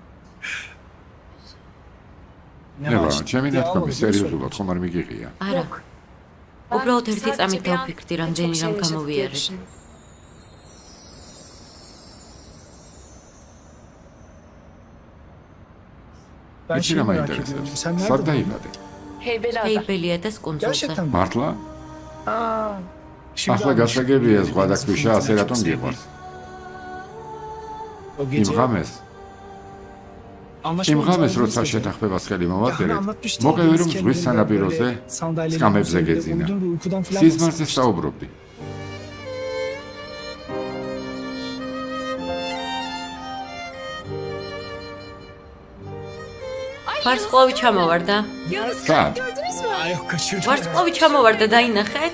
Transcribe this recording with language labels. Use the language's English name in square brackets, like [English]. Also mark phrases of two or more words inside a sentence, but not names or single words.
[Georgian] ნება, ჩემი ნათქვამი სერიოზულად ხომ არ მიგიღია. არა. უბრალოდ ერთი წამით დავფიქრდი, რამდენი რამ გამოვიარე. [Turkish] Ben [Georgian] იცი [Turkish] şeyi [Georgian] რა [Turkish] merak [Georgian] მაინტერესებს? [Turkish] ediyorum. Sen [Georgian] სად [Turkish] nerede? [Georgian] დაიბადე? ჰეიბელიადას კუნძულზე. [Turkish] Gerçekten mi? [Georgian] მართლა? [Turkish] Şimdi [Georgian] ახლა [Turkish] anlaşıldı. [Georgian] გასაგებია ზღვა და ქვიშა ასე რატომ გიყვარს? [Turkish] O [Georgian] იმ [Turkish] gece [Georgian] ღამეს, იმ ღამეს როცა შეთანხმებას ხელი მოვაწერეთ, მოგევი რომ ზღვის სანაპიროზე სკამებზე გეძინა. სიზმარზე საუბრობდი. ვარსკვლავი ჩამოვარდა. სად? [Turkish] Ay yok kaçırdım. [Georgian] ვარსკვლავი ჩამოვარდა, დაინახეთ?